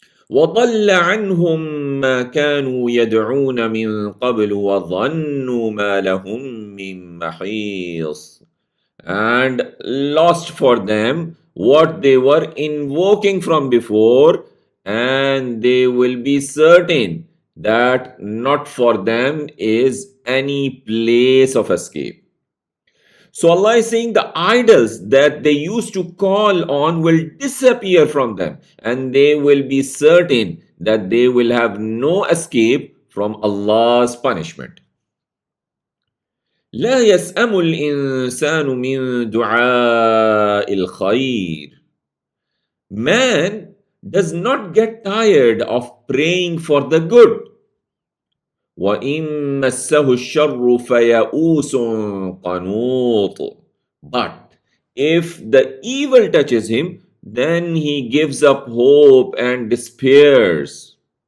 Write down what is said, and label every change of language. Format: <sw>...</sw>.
<ar>وَضَلَّ عَنْهُمْ مَا كَانُوا يَدْعُونَ مِنْ قَبْلُ وَظَنُّوا مَا لَهُمْ مِنْ مَحِيصٍ,</ar> <en>and lost for them what they were invoking from before, and they will be certain that not for them is any place of escape. So Allah is saying the idols that they used to call on will disappear from them, and they will be certain that they will have no escape from Allah's punishment.</en> <ar>لا يسأم الإنسان من دعاء الخير.</ar> <en>Man does not get tired of praying for the good.</en> <ar>وَإِن مَّسَّهُ الشَّرُّ فَيَئُوسٌ قَنُوطٌ.</ar> <en>But if the evil touches him, then he gives up hope and despairs.</en>